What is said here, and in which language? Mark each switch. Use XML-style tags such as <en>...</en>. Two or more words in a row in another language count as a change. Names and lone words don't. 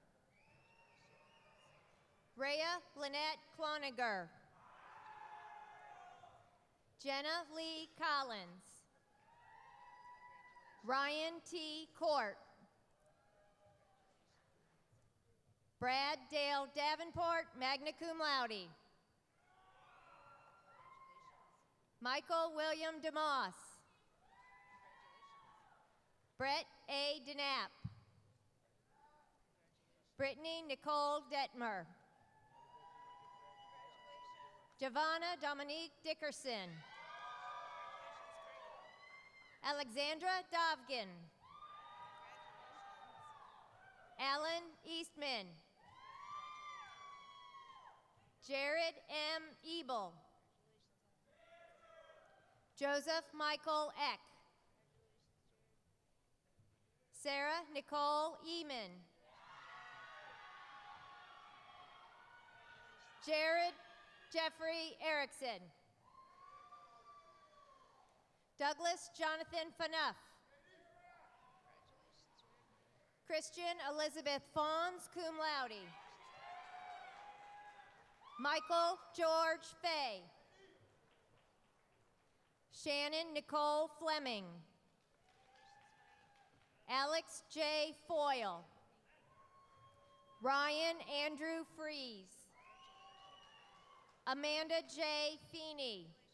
<en>Rhea Lynette Cloniger. Jenna Lee Collins. Ryan T. Court. Brad Dale Davenport,</en> <la>magna cum laude.</la> <en>Michael William DeMoss. Brett A. DeKnapp. Brittany Nicole Detmer. Giovanna Dominique Dickerson. Alexandra Dovgin. Alan Eastman. Jared M. Ebel. Joseph Michael Eck. Sarah Nicole Eman. Jared Jeffrey Erickson. Douglas Jonathan Fanuff. Christian Elizabeth Fons,</en> <la>cum laude.</la> <en>Michael George Fay. Shannon Nicole Fleming. Alex J. Foyle. Ryan Andrew Fries. Amanda J. Feeney.</en>